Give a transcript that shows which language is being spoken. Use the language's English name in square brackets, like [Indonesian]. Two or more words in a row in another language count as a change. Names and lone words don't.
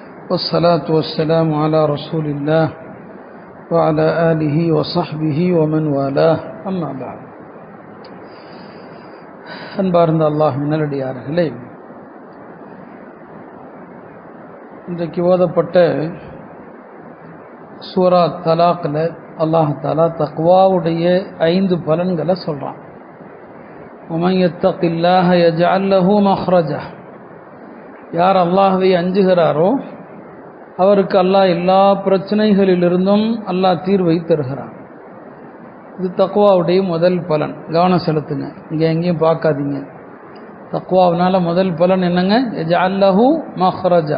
[Arabic] والصلاة والسلام على رسول الله وعلى آله وصحبه ومن والاه أما بعد. [Tamil] அன்பார்ந்த அல்லாஹ்வின் நல்லடியார்களே, இன்றைக்கு ஓதப்பட்ட சூரா தலாக்ல [Arabic] الله تعالى [Tamil] தக்வாவுடைய 5 பலன்களை சொல்றான். [Arabic] ومن يتق الله يجعل له مخرجا. [Tamil] யார் அல்லாஹ்வை அஞ்சுகிறாரோ அவருக்கு அல்லாஹ் எல்லா பிரச்சனைகளிலிருந்தும் அல்லாஹ் தீர்வை தருகிறான். இது தக்வாவுடைய முதல் பலன். கவனம் செலுத்துங்க, இங்கே எங்கேயும் பார்க்காதீங்க. தக்வாவினால முதல் பலன் என்னங்க? [Arabic] يجعل له مخرجا.